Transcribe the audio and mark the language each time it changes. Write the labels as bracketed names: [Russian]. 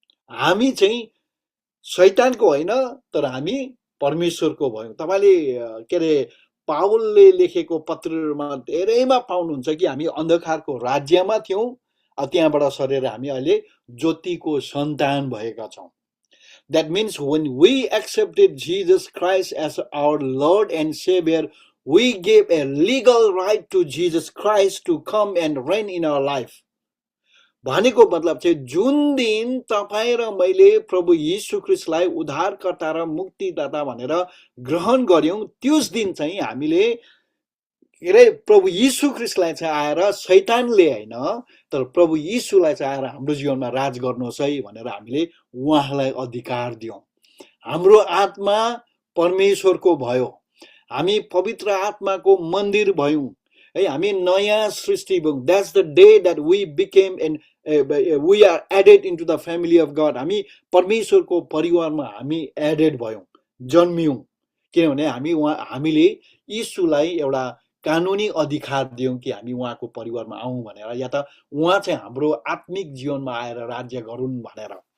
[Nepali] हामी चाहिँ शैतानको होइन, तर हामी परमेश्वरको भयौं। तपाईले के अरे पावलले लेखेको पत्रहरूमा धेरैमा पाउनुहुन्छ कि हामी अन्धकारको राज्यमा थियौं, त्यहाँबाट सरेर हामी अहिले ज्योतिको सन्तान भएका छौं। [English] That means when we accepted Jesus Christ as our Lord and Savior, we gave a legal right to Jesus Christ to come and reign in our life. [Nepali] भनेको मतलब चाहिँ जुन दिन तपाईँ र मैले प्रभु यीशु ख्रीष्टलाई उद्धारकर्ता र मुक्तिदाता भनेर ग्रहण गर्यौं, त्यस दिन चाहिँ हामीले के अरे प्रभु यीशु ख्रीष्टलाई चाहिँ आएर शैतानले होइन, तर प्रभु यीशुलाई चाहिँ आएर हाम्रो जीवनमा राज गर्नुहोस् है भनेर हामीले उहाँलाई अधिकार दियौं। हाम्रो आत्मा परमेश्वरको भयो, हामी पवित्र आत्माको मन्दिर भयौं है, हामी नयाँ सृष्टि भयौं। [English] That's the day that we became and we are added into the family of God. [Nepali] हामी परमेश्वरको परिवारमा हामी एडेड भयौं, जन्मियौं, किनभने हामीले यीशुलाई एउटा कानुनी अधिकार दियौं कि हामी उहाँको परिवारमा आउँ भनेर, या त उहाँ चाहिँ हाम्रो आत्मिक जीवनमा आएर राज्य गरून् भनेर।